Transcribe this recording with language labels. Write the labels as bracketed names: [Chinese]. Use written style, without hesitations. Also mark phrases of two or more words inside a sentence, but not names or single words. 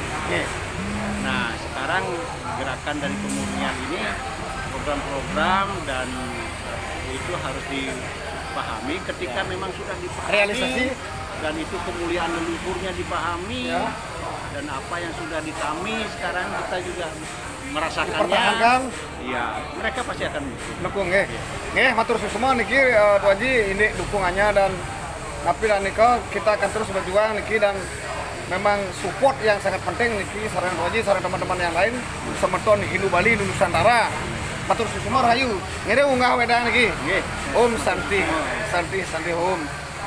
[Indonesian] Nah, sekarang gerakan dari pemurnian ini program-program dan itu harus dipahami ketika memang sudah dipahami Realisasi. dan itu kemuliaan leluhurnya dipahami dan apa yang sudah ditami sekarang kita juga merasakannya. Dipertahankan. Iya, mereka pasti akan Dukung nggih. [Javanese] Nggih, matur suwun [Indonesian] semua niki Tuan Haji ini dukungannya dan tapi dan nika kita akan terus berjuang niki dan memang support yang sangat penting niki sareng Tuan Haji sareng teman-teman yang lain semeton Hindu Bali Nusantara. [Javanese] Matur suwun semua rahayu. Ngene unggah wedang niki. Nggih. [Sanskrit] Om Santi, Santi Om.